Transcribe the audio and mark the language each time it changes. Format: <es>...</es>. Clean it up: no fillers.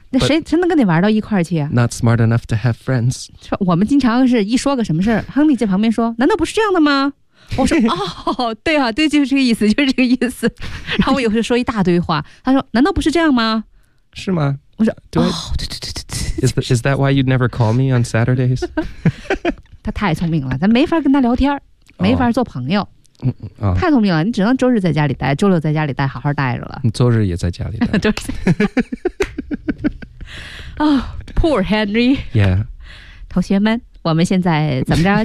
<zh>那谁能跟你玩到一块儿去啊</zh> <en>？Not smart enough to have friends.</en> <zh>我们经常是一说个什么事儿，亨利在旁边说：“难道不是这样的吗？” 我说哦，对啊，对，就是这个意思，就是这个意思。然后我有时候说一大堆话，他说：“难道不是这样吗？” 是吗？我说：“哦，对。</zh> <en>”Is that why you'd never call me on Saturdays？</en> <zh>他太聪明了，咱没法跟他聊天，没法做朋友。哦、太聪明了，你只能周日在家里待，周六在家里待，好好待着了。你周日也在家里待。对。</zh> <en>啊、，Poor Henry。 Yeah。</en> <zh>同学们。我们现在怎么着？</zh>